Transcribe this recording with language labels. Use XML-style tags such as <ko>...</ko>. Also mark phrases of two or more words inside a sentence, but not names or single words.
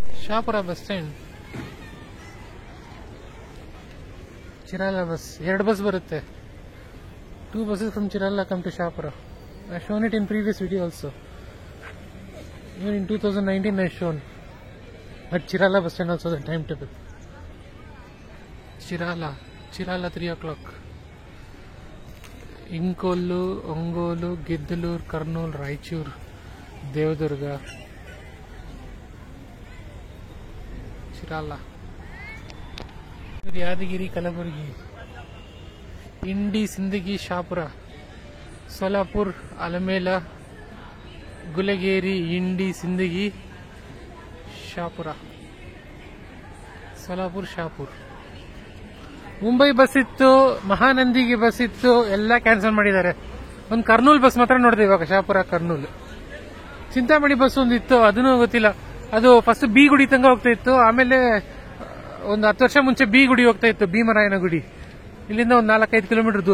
<kn>ಶಾಪುರ</kn> <en>bus stand.</en> <kn>ಚಿರಾಲ ಬಸ್, 2 ಬಸ್ ಬರುತ್ತೆ.</kn> <en>2 buses from Chirala come to Shapura. I've shown it in previous video also. Even in 2019 I've shown. At Chirala bus stand also the timetable. Chirala 3 o'clock. Inkollu, Ongolu, Giddalur, Karnool, Raichur, Devadurga. Chirala. Yadagiri, Kalaburgi. Indi, Sindagi, Shapura, Solapur, Alamela, Gulageri, Indi, Sindagi, Shapura, Solapur, Shapur.</en> <kn>ಮುಂಬೈ ಬಸ್ ಇತ್ತು, ಮಹಾನಂದಿಗೆ ಬಸ್ ಇತ್ತು, ಎಲ್ಲ ಕ್ಯಾನ್ಸಲ್ ಮಾಡಿದ್ದಾರೆ. ಒಂದು ಕರ್ನೂಲ್ ಬಸ್ ಮಾತ್ರ ನೋಡಿದೆ ಇವಾಗ, ಶಾಪುರ ಕರ್ನೂಲ್. ಚಿಂತಾಮಣಿ ಬಸ್ ಒಂದು ಇತ್ತು, ಅದನ್ನು ಗೊತ್ತಿಲ್ಲ. ಅದು ಫಸ್ಟ್ ಬಿ ಗುಡಿ ತನಕ ಹೋಗ್ತಾ ಇತ್ತು, ಆಮೇಲೆ ಒಂದು 10 ವರ್ಷ ಮುಂಚೆ ಬಿ ಗುಡಿ ಹೋಗ್ತಾ ಇತ್ತು, ಭೀಮರಾಯನ ಗುಡಿ. ಇಲ್ಲಿಂದ ಒಂದು 4-5 ಕಿಲೋಮೀಟರ್ ದೂರ.</kn>